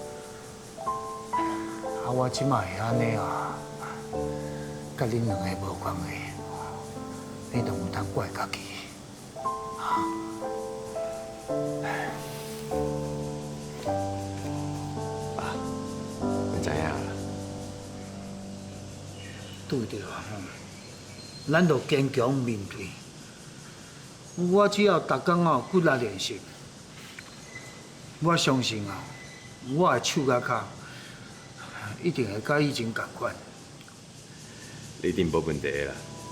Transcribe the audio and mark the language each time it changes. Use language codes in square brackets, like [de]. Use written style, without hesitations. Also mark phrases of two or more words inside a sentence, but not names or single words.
[nan] 啊，我即马会安尼啊，甲恁两个无关系，你都有通怪家己。爸，我知影啦。对着啊，咱就坚强面对。我只要逐工哦骨力练习，我相信啊，我的手甲脚一定会甲以前同款。你一定无问题的啦。